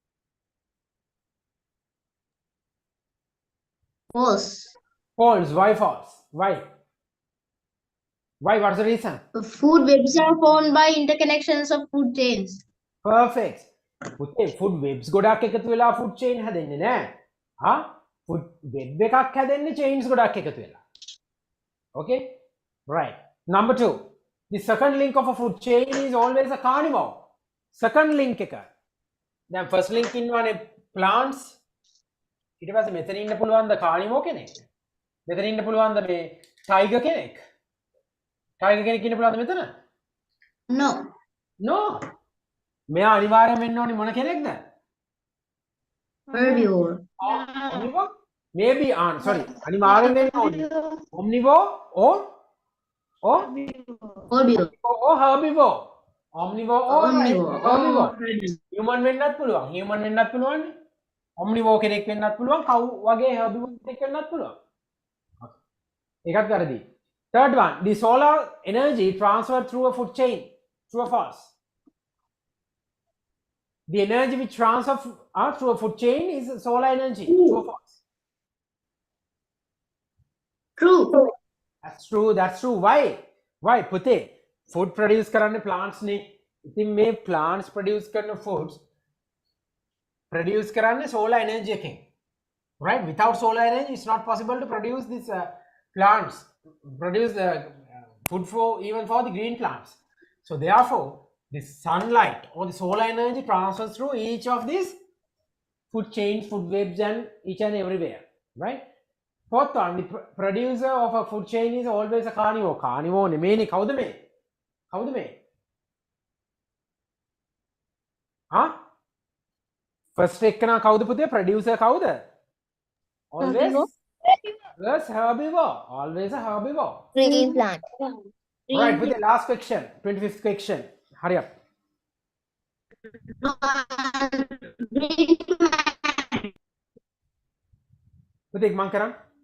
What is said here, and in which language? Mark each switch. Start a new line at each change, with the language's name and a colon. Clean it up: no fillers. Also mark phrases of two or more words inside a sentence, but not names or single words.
English: False. False. Why false? Why? Why? What's the reason? The food webs are formed by interconnections of food chains.
Sinhala: Perfect.
English: Food webs
Sinhala: ගොඩක් එකතු වෙලා
English: food chain
Sinhala: හැදෙන්නේ නෑ.
English: Food web
Sinhala: එකක් හැදෙන්නේ chains ගොඩක් එකතු වෙලා.
English: Okay? Right. Number 2. The second link of a food chain is always a carnivore. Second link
Sinhala: එක. දැන්
English: first link
Sinhala: ඉන්නවනේ plants. ඊට පස්සේ මෙතන ඉන්න පුළුවන් ද carnivore කෙනෙක්? මෙතන ඉන්න පුළුවන් ද මේ tiger කෙනෙක්? tiger කෙනෙක් ඉන්න පුළුවන්ද මෙතන?
English: No.
Sinhala: No. මෙයා අනිවාර්යෙන් වෙන්න ඕනේ මොන කෙනෙක්ද?
English: Herbivore. Omnivore? Maybe sorry.
Sinhala: අනිවාර්යෙන් වෙන්න ඕනේ.
English: Omnivore or Herbivore. herbivore. Omnivore or Omnivore.
Sinhala: herbivore. Human වෙන්නත් පුළුවන්. Human වෙන්නත් පුළුවන්. Omnivore කෙනෙක් වෙන්නත් පුළුවන්. cow වගේ herbivore කෙනෙක් වෙන්නත් පුළුවන්. ඒකත් වැරදි.
English: Third one. The solar energy transferred through a food chain. True or false? The energy which transfers through a food chain is solar energy. True or false? True. That's true. That's true. Why? Why? පුතේ food produce කරන්නේ plants නේ.
Sinhala: ඉතින් මේ plants produce කරන
English: foods produce
Sinhala: කරන්නේ
English: solar energy
Sinhala: එකෙන්. Right?
English: Without solar energy, it's not possible to produce these plants. produce the food for even for the green plants. So therefore, the sunlight or the solar energy transfers through each of these food chains, food webs, and each and everywhere, right? Fourth one, the producer of a food chain is always a carnivore.
Sinhala: Carnivore නෙමෙයිනේ කවුද මේ? කවුද මේ? First එකනා කවුද පුතේ? Producer කවුද?
English: Always yes, herbivore. Always a herbivore. Green plant. Right, with the last question, 25th question. Hurry up. With the Mankaran.